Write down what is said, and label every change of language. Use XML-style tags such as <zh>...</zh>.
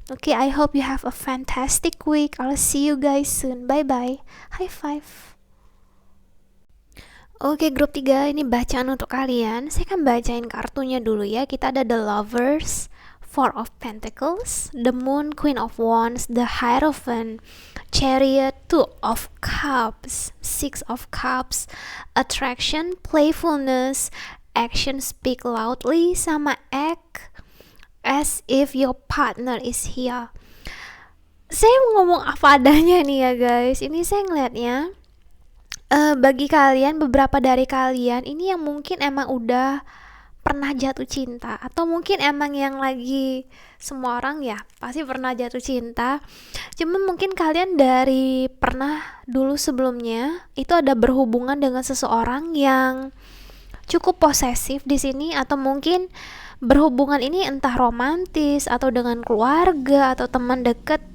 <en>Oke, I hope you have a fantastic week. I'll see you guys soon. Bye bye. High five.</en> <id>Oke, grup 3 ini bacaan untuk kalian. Saya akan bacain kartunya dulu ya. Kita ada The Lovers, Four of Pentacles, The Moon, Queen of Wands, The Hierophant, Chariot, Two of Cups, Six of Cups, Attraction, Playfulness, Action, Speak Loudly, sama Act as if your partner is here. Saya ngomong apa adanya nih ya guys. Ini saya ngeliatnya bagi kalian, beberapa dari kalian ini yang mungkin emang udah pernah jatuh cinta, atau mungkin emang yang lagi, semua orang ya pasti pernah jatuh cinta, cuma mungkin kalian dari pernah dulu sebelumnya itu ada berhubungan dengan seseorang yang cukup posesif di sini, atau mungkin berhubungan ini entah romantis atau dengan keluarga atau teman dekat.</id>